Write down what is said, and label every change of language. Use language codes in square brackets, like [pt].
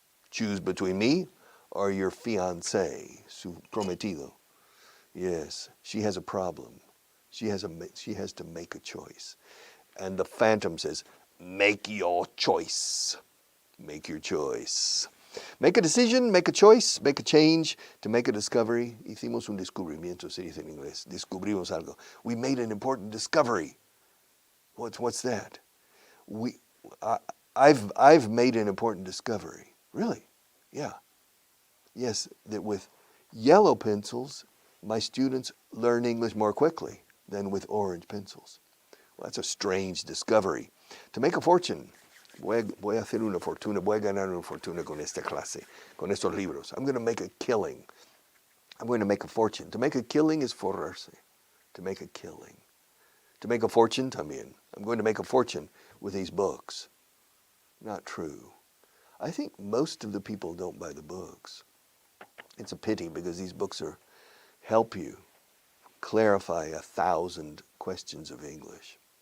[en] Choose between me or your fiancé, [es] su prometido. [en] Yes, she has a problem. She has to make a choice. And the Phantom says, make your choice. Make your choice. Make a decision, make a choice, make a change, to make a discovery. [es] Hicimos un descubrimiento, se dice en inglés. Descubrimos algo. [en] We made an important discovery. What's that? I've made an important discovery. Really? Yeah. Yes, that with yellow pencils, my students learn English more quickly than with orange pencils. Well, that's a strange discovery. To make a fortune, [es] voy a hacer una fortuna, voy a ganar una fortuna con esta clase, con estos libros. [en] I'm going to make a killing. I'm going to make a fortune. To make a killing is forrarse. To make a killing. To make a fortune también. I'm going to make a fortune with these books. Not true. I think most of the people don't buy the books. It's a pity because these books help you clarify 1,000 questions of English.